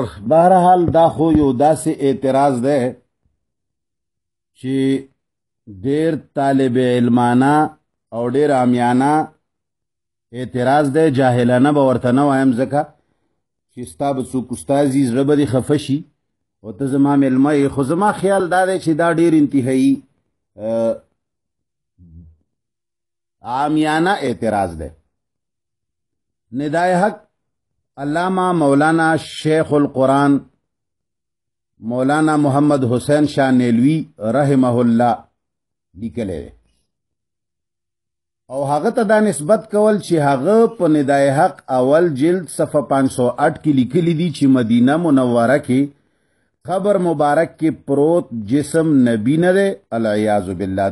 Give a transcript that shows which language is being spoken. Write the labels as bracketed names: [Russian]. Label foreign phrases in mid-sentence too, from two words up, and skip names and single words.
[Pashto] بهرحال دا خو یو داسې اعتراض دی چې ډیر طالب علمانه او ډیر عامیانه اعتراض دی، جاهلانه به ورته نه وایم ځکه چې ستا به څوک استازي زړه به دې خفه شي او ته زما مېلمه یې. خو زما خیال دا دی چې دا ډیر انتهایی عامیانه اعتراض دی. ندای حق علامہ مولانا شیخ القرآن مولانا محمد حسین شاہ نیلوی رحمه الله لیکلی دی او هغه ته دا نسبت کول چې هغه په ندای حق اول جلد صفحه 508 کې لیکلی دي چې مدینه منوره کې قبر مبارک کې پروت جسم نبی نه دی، [Arabic] العیاذ بالله.